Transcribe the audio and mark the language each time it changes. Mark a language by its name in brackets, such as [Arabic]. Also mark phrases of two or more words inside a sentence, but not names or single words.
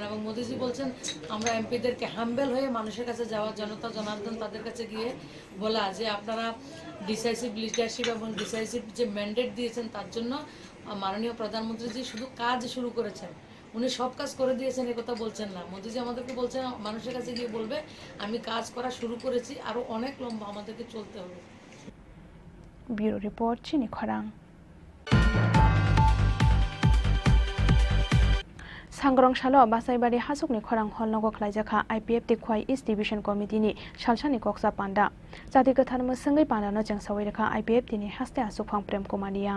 [Bangla] এবং মোদিজি বলছেন আমরা এমপিদেরকে হাম্বেল হয়ে মানুষের কাছে যাওয়া, জনতা জনার্দন তাদের কাছে গিয়ে বলা যে আপনারা [English] decisive leadership [Bangla] এবং ডিসাইসিভ যে ম্যান্ডেট দিয়েছেন তার জন্য মাননীয় প্রধানমন্ত্রীজি শুধু কাজ শুরু করেছেন, উনি সব কাজ করে দিয়েছেন এ কথা বলছেন না। মোদিজি আমাদেরকে বলছেন মানুষের কাছে গিয়ে বলবে আমি কাজ করা শুরু করেছি, আরও অনেক লম্বা আমাদেরকে চলতে হবে। [English] bureau report [Kok Borok] চিনি খরাং। सांग्रं सालो बासाइबारि हासुकनि खरां हलनगो खलाइजाखा आईपीएफ ति खवाइ ईस्ट डिविजन कमिटिनि सालसानि कक्सा पान्डा जाति गोथार मोसंगै पान्डानो जेंसावै रेखा आईपीएफ तिनि हास्ते आसुफां प्रेम कुमारियां